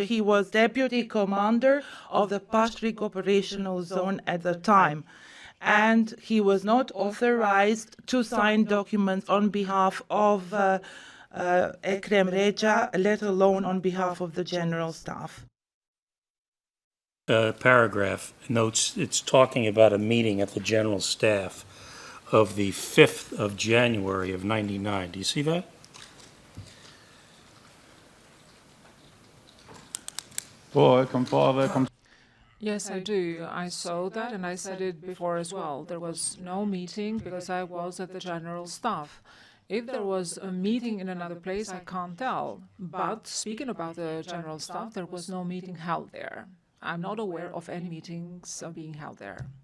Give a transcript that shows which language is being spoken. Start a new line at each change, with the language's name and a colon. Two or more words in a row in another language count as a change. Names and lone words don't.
English: He was deputy commander of the Pashrik operational zone at the time, and he was not authorized to sign documents on behalf of Ekrem Reja, let alone on behalf of the General Staff. Paragraph notes it's talking about a meeting at the General Staff of the 5th of January of 99. Do you see that?
Albanian: po, e kam pa dhe kam
English: Yes, I do. I saw that, and I said it before as well. There was no meeting because I was at the General Staff. If there was a meeting in another place, I can't tell. But speaking about the General Staff, there was no meeting held there. I'm not aware of any meetings being held there.